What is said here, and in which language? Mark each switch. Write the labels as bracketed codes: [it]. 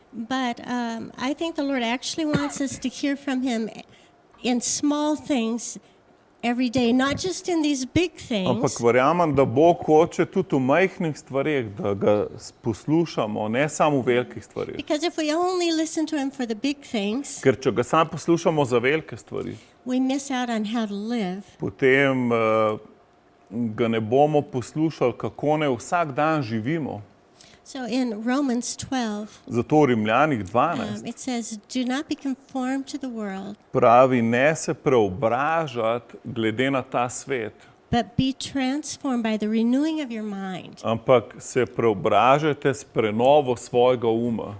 [en] But I think the Lord actually wants us to hear from Him in small things every day, not just in these big [sl] Ampak [en] things. [sl] verjamem, da Bog hoče tudi v majhnih stvareh, da ga poslušamo, ne samo v velikih stvareh. [en] Because if we only listen to Him for the big things, [sl] Ker če ga samo poslušamo za velike stvari, [en] we miss out on how to live. [sl] potem ga ne bomo poslušali, kako ne vsak dan živimo. [en] So in Romans 12, [sl] Zato v Rimljanih 12 [en] it says, do not be conformed to the world, [sl] pravi, ne se preobražati glede na ta svet, [en] but be transformed by the renewing of your mind, [sl] ampak se preobražajte s prenovo svojega uma.